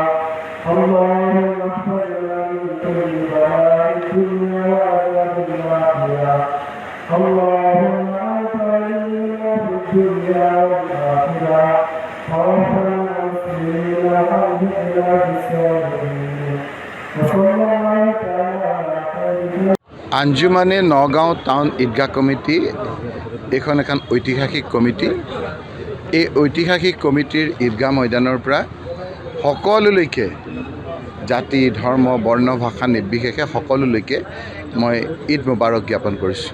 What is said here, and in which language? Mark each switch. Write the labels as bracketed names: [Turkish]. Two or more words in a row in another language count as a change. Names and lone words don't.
[Arabic] اللهم احفظنا من كل بلاء الدنيا وعذاب الآخرة اللهم أنت ولينا في الدنيا والآخرة توفنا مسلمين وألحقنا بالصالحين وصلى الله تعالى على خير [Assamese] আঞ্জুমানে নগাঁও টাউন ঈদগাহ কমিটি এখন এখন ঐতিহাসিক কমিটি। এই ঐতিহাসিক কমিটিৰ ঈদগাহ ময়দানৰ পৰা সকলোলৈকে জাতি ধৰ্ম বৰ্ণ ভাষা নিৰ্বিশেষে সকলোলৈকে মই ঈদ মুবাৰক জ্ঞাপন কৰিছোঁ।